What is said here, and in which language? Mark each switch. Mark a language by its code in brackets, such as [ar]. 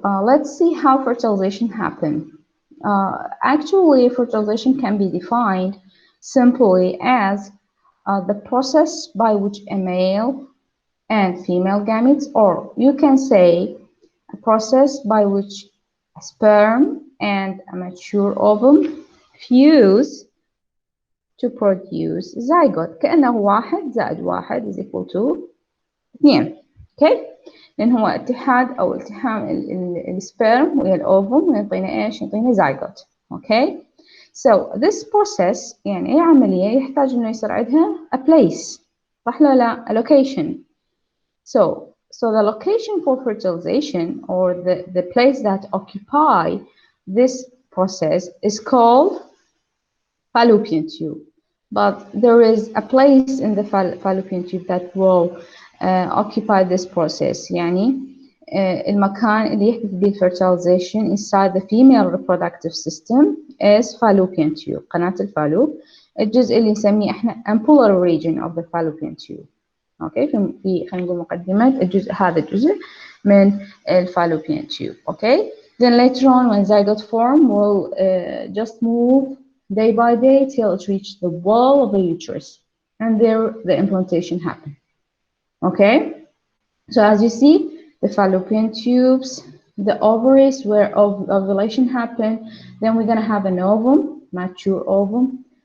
[en] Let's see how fertilization happens. Actually, fertilization can be defined simply as the process by which a male and female gametes, or you can say a process by which a sperm and a mature ovum fuse to produce zygote. [ar] كأنه 1 زائد 1 [en] is equal to 2. okay. [ar] لأن هو اتحاد أو التحام السبرم ويا الأوفم ويعطينا إيش؟ يعطينا زيجوت. [en] okay. So this process [ar] يعني أي عملية يحتاج إنه يصير عندها [en] a place، [ar] صح ولا لا؟ [en] a location. So the location for fertilization, or the place that occupy this process, is called fallopian tube. But there is a place in the fallopian tube that will occupy this process. [ar] يعني المكان اللي يحدث به [en] fertilization inside the female reproductive system is fallopian tube، [ar] قناة الفالوب، الجزء اللي نسميه احنا [en] ampullary region of the fallopian tube. [ar] اوكي. في خلينا نقول مقدمة الجزء هذا الجزء من الفالوبيان tube. [en] okay. Then later on when zygote form will just move day by day till it reaches the wall of the uterus, and there the implantation happens. Okay. So as you see, the fallopian tubes, the ovaries where ovulation happens, then we're going to have an ovum, mature ovum.